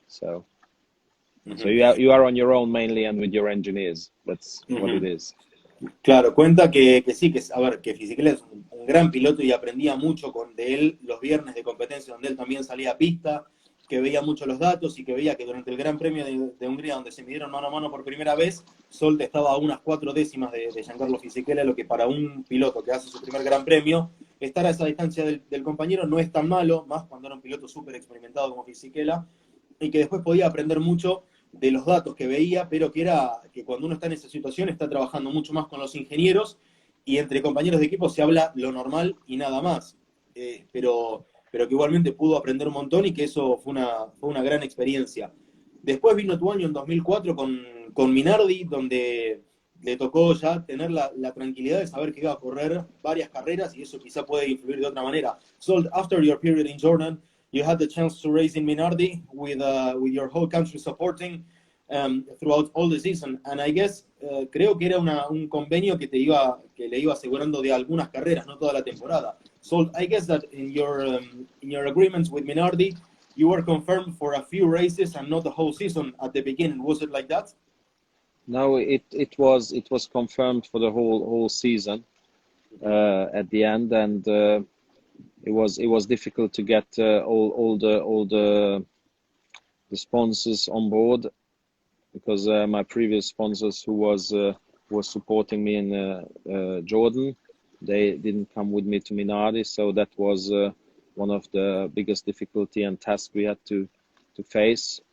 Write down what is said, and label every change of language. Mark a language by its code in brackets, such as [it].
[en] So so you are on your own mainly, and with your engineers. That's what it is. [es] Claro, cuenta que sí, a ver, que Fisichella es un gran piloto y aprendía mucho de él los viernes de competencia, donde él también salía a pista, que veía mucho los datos y que veía que durante el Gran Premio de Hungría, donde se midieron mano a mano por primera vez, Salt estaba a unas 4 décimas de Giancarlo Fisichella, lo que para un piloto que hace su primer Gran Premio, estar a esa distancia del compañero no es tan malo, más cuando era un piloto súper experimentado como Fisichella, y que después podía aprender mucho de los datos que veía, pero que cuando uno está en esa situación está trabajando mucho más con los ingenieros y entre compañeros de equipo se habla lo normal y nada más. Pero que igualmente pudo aprender un montón y que eso fue una gran experiencia. Después vino tu año en 2004 con Minardi, donde le tocó ya tener la tranquilidad de saber que iba a correr varias carreras y eso quizá puede influir de otra manera. [en] So, after your period in Jordan, you had the chance to race in Minardi with your whole country supporting throughout all the season. And I guess, [es] creo que era un convenio que le iba asegurando de algunas carreras, no toda la temporada. [en] So I guess that in your agreements with Minardi, you were confirmed for a few races and not the whole season at the beginning. Was it like that? No, it was confirmed for the whole season at the end, and it was difficult to get all the sponsors on board, because my previous sponsors who was supporting me in Jordan, they didn't come with me to Minardi, so that was one of the biggest difficulty and tasks we had to face.